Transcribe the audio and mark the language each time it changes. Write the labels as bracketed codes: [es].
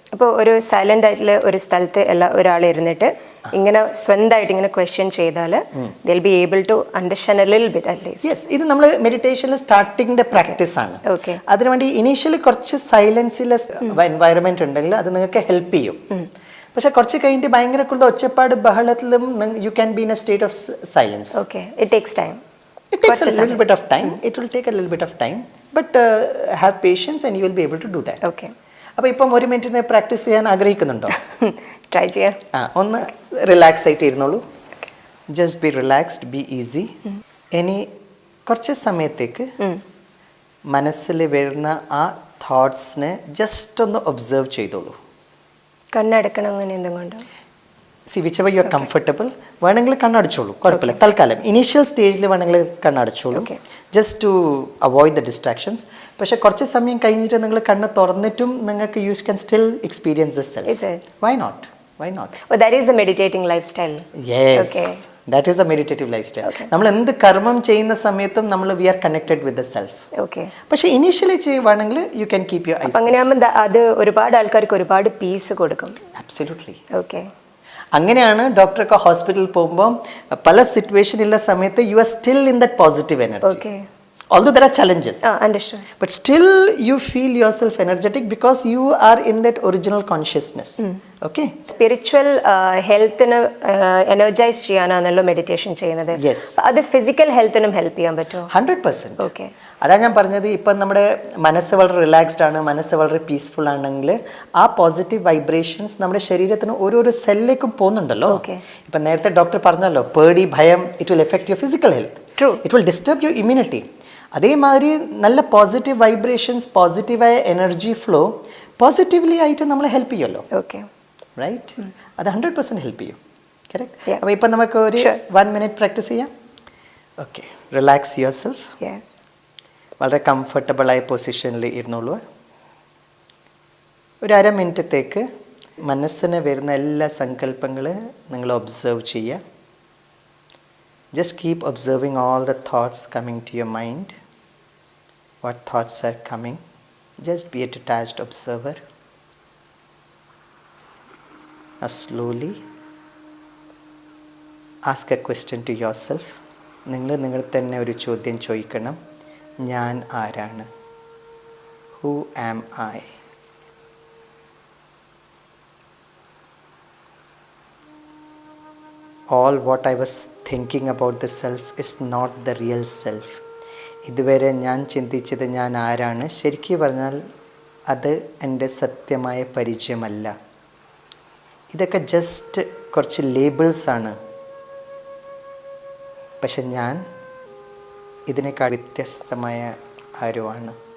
[ml] അപ്പോൾ ഒരു സൈലൻ്റ് ആയിട്ടുള്ള ഒരു സ്ഥലത്ത് ഒരാൾ ഇരുന്നിട്ട് ഇങ്ങനെ സ്വന്തമായിട്ട് ഇങ്ങനെ ക്വസ്റ്റ്യൻ ചെയ്താൽ [en] they'll be able to understand a little bit at least. [ml] Yes, ഇത് നമ്മൾ മെഡിറ്റേഷനിൽ സ്റ്റാർട്ടിങ്ങിൻ്റെ പ്രാക്ടീസ് ആണ്. അതിനുവേണ്ടി ഇനീഷ്യലി കുറച്ച് സൈലൻസിലെ എൻവയറമെന്റ് ഉണ്ടെങ്കിൽ അത് നിങ്ങൾക്ക് ഹെൽപ്പ് ചെയ്യും. പക്ഷെ കുറച്ച് കഴിഞ്ഞിട്ട് ഭയങ്കര കൂടുതൽ ഒച്ചപ്പാട് ബഹളത്തിലും [en] You can be in a state of silence. It takes time. It takes a little bit of time. It will take a little bit of time, but have patience and you will be able to do that. [ml] അപ്പോൾ ഇപ്പം 1 മിനിറ്റിന് practice ചെയ്യാൻ ആഗ്രഹിക്കുന്നുണ്ടോ? Try ചെയ്യാം. ഒന്ന് relax ആയിട്ട് ഇരുന്നോളൂ. [en] Just be relaxed, be easy. [ml] ഇനി കുറച്ച് സമയത്തേക്ക് മനസ്സിൽ വരുന്ന ആ തോട്ട്സിനെ ജസ്റ്റ് ഒന്ന് ഒബ്സർവ് ചെയ്തോളൂ. കണ്ണടക്കണം അങ്ങനെ എന്തുകൊണ്ട്? [en] See which you are comfortable. [ml] വേണമെങ്കിൽ കണ്ണടച്ചോളൂ, കുഴപ്പമില്ല. തൽക്കാലം ഇനീഷ്യൽ സ്റ്റേജിൽ വേണമെങ്കിൽ കണ്ണടച്ചോളൂ, [en] Just to avoid the distractions. [ml] പക്ഷേ കുറച്ച് സമയം കഴിഞ്ഞിട്ട് നിങ്ങൾ കണ്ണ് തുറന്നിട്ടും നിങ്ങൾക്ക് [en] You can still experience this self. Why not? Why not? Oh, that is a meditating lifestyle. Yes. That is a meditative lifestyle. [ml] നമ്മൾ എന്ത് കർമ്മം ചെയ്യുന്ന സമയത്തും നമ്മൾ [en] We are connected with the self. [ml] പക്ഷേ ഇനീഷ്യലി ചെയ്യുവാണെങ്കിൽ [en] You can keep your eyes. [ml] അങ്ങനെയാകുമ്പോൾ അത് ഒരുപാട് ആൾക്കാർക്ക് ഒരുപാട് പീസ് കൊടുക്കും. [en] Absolutely. [ml] അങ്ങനെയാണ് ഡോക്ടറൊക്കെ ഹോസ്പിറ്റലിൽ പോകുമ്പോൾ പല സിറ്റുവേഷനുള്ള സമയത്ത് [en] You are still in that positive energy. Although there are challenges, but still you feel yourself energetic because you are in that original consciousness. Okay. [ml] Spiritual healthന് energize ചെയ്യാനാണല്ലോ meditation ചെയ്യുന്നത്. അത് ഫിസിക്കൽ ഹെൽത്തിനും ഹെൽപ്പ് ചെയ്യാൻ പറ്റുമോ? [en] 100%. Okay. [ml] അതാ ഞാൻ പറഞ്ഞത്, ഇപ്പം നമ്മുടെ മനസ്സ് വളരെ റിലാക്സ്ഡ് ആണ്, മനസ്സ് വളരെ പീസ്ഫുൾ ആണെങ്കിൽ ആ പോസിറ്റീവ് വൈബ്രേഷൻസ് നമ്മുടെ ശരീരത്തിന് ഓരോരോ സെല്ലിലേക്കും പോകുന്നുണ്ടല്ലോ. ഇപ്പം നേരത്തെ ഡോക്ടർ പറഞ്ഞല്ലോ, പേടി, ഭയം, [en] It will affect your physical health. It will disturb your immunity. [ml] അതേമാതിരി നല്ല പോസിറ്റീവ് വൈബ്രേഷൻസ്, പോസിറ്റീവായ എനർജി ഫ്ലോ പോസിറ്റീവ്ലി ആയിട്ട് നമ്മളെ ഹെൽപ്പ് ചെയ്യുമല്ലോ. റൈറ്റ്. അത് 100% ഹെൽപ്പ് ചെയ്യും. കറക്റ്റ്. അപ്പോൾ ഇപ്പം നമുക്ക് ഒരു 1 മിനിറ്റ് പ്രാക്ടീസ് ചെയ്യാം. [en] Okay, relax yourself. [ml] വളരെ കംഫർട്ടബിളായ പൊസിഷനിൽ ഇരുന്നോളൂ. ഒരു 1/2 മിനിറ്റത്തേക്ക് മനസ്സിന് വരുന്ന എല്ലാ സങ്കല്പങ്ങളും നിങ്ങൾ ഒബ്സർവ് ചെയ്യുക. [en] Just keep observing all the thoughts coming to your mind. What thoughts are coming? Just be a detached observer. slowly ask a question to yourself. [ml] നിങ്ങൾ തന്നെ ഒരു ചോദ്യം ചോദിക്കണം. ഞാൻ ആരാണ്? [en] Who am I? All what I was thinking about the self is not the real self. [ml] ഇതുവരെ ഞാൻ ചിന്തിച്ചത് ഞാൻ ആരാണ്, ശരിക്കും പറഞ്ഞാൽ അത് എൻ്റെ സത്യമായ പരിചയമല്ല. ഇതൊക്കെ ജസ്റ്റ് കുറച്ച് ലേബിൾസാണ്. പക്ഷെ ഞാൻ ഇതിനേക്കാൾ വ്യത്യസ്തമായ ആരുമാണ്.